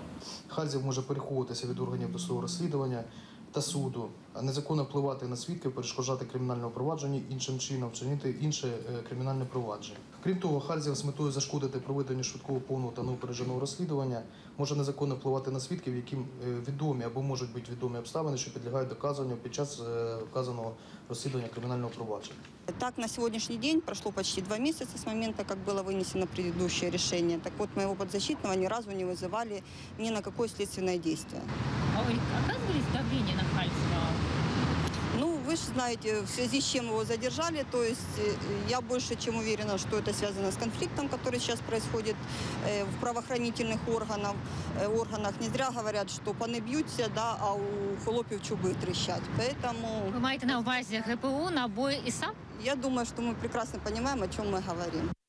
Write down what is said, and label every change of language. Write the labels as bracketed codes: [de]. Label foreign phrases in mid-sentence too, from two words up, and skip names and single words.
[uk] Хальзев може переховуватися від органів досудового розслідування та суду, незаконно впливати на свідків, перешкоджати кримінальному провадженню, іншим чином вчинити інше кримінальне провадження. Крім того, Хальзев з метою зашкодити проведенню швидкого, повного та неупередженого розслідування може незаконно впливати на свідків, яким відомі або можуть бути відомі обставини, що підлягають доказуванню під час вказаного розслідування кримінального провадження. [ru] Так, на сегодняшний день прошло почти 2 месяца с момента, как было вынесено предыдущее решение. Так вот, моего подзащитного ни разу не вызывали ни на какое следственное действие. А вы оказывались давление на Хальзева? Ну, вы же знаете, в связи с чем его задержали, то есть я больше чем уверена, что это связано с конфликтом, который сейчас происходит в правоохранительных органах. Не зря говорят, что [uk] пани б'ються, да, а у холопів чуби трещать. [ru] Поэтому... Вы [uk] маете на увазі [ru] ГПУ, НАБУ и САП? Я думаю, что мы прекрасно понимаем, о чем мы говорим.